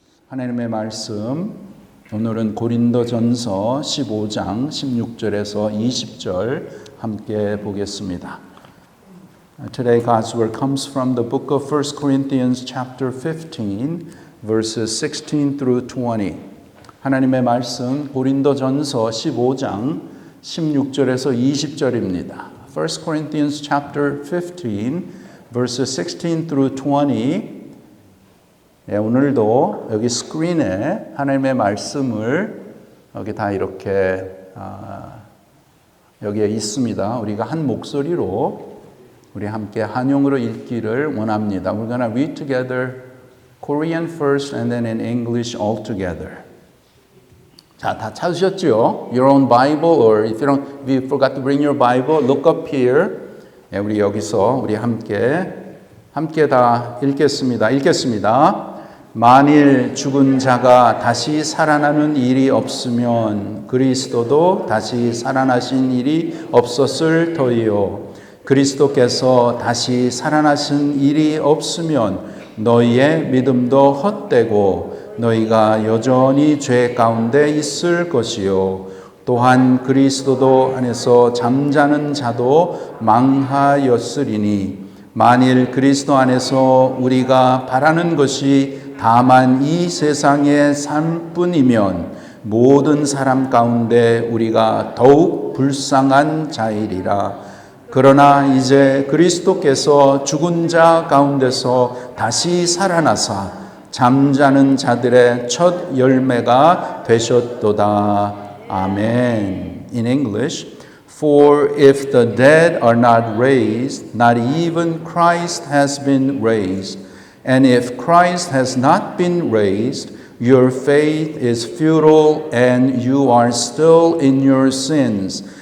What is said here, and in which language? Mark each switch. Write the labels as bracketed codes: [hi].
[ko] 하나님의 말씀, 오늘은 고린도전서 15장 16절에서 20절 함께 보겠습니다. [en] Today God's word comes from the book of 1 Corinthians chapter 15 verses 16 through 20. [ko] 하나님의 말씀 고린도전서 15장 16절에서 20절입니다. [en] 1 Corinthians chapter 15 verses 16 through 20. [ko] 오늘도 여기 스크린에 하나님의 말씀을 여기 다 이렇게 여기에 있습니다. 우리가 한 목소리로 우리 함께 한영어로 읽기를 원합니다. [en] We're going to read together Korean first and then in English all together. [ko] 자, 다 찾으셨죠? [en] Your own Bible or if you forgot to bring your Bible, look up here. [ko] 우리 여기서 우리 함께 다 읽겠습니다. 만일 죽은 자가 다시 살아나는 일이 없으면 그리스도도 다시 살아나신 일이 없었을 터이요. 그리스도께서 다시 살아나신 일이 없으면 너희의 믿음도 헛되고 너희가 여전히 죄 가운데 있을 것이요. 또한 그리스도도 안에서 잠자는 자도 망하였으리니 만일 그리스도 안에서 우리가 바라는 것이 다만 이 세상의 삶뿐이면 모든 사람 가운데 우리가 더욱 불쌍한 자이리라. 그러나 이제 그리스도께서 죽은 자 가운데서 다시 살아나사 잠자는 자들의 첫 열매가 되셨도다. 아멘. [en] In English, for if the dead are not raised, not even Christ has been raised. And if Christ has not been raised, your faith is futile and you are still in your sins.